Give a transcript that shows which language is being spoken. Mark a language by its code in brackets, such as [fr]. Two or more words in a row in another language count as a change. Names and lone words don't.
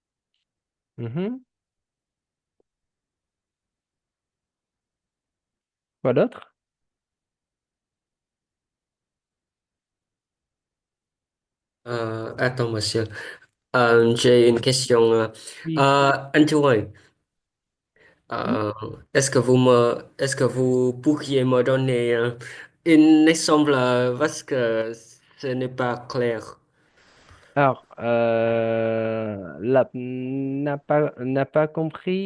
[fr] Mhm. Quoi d'autre? Attends monsieur. J'ai une question. Oui. [vi] Anh Trung ơi, [fr] Oui, est-ce que vous pourriez me donner un exemple parce que ce n'est pas clair. Alors, n'a pas compris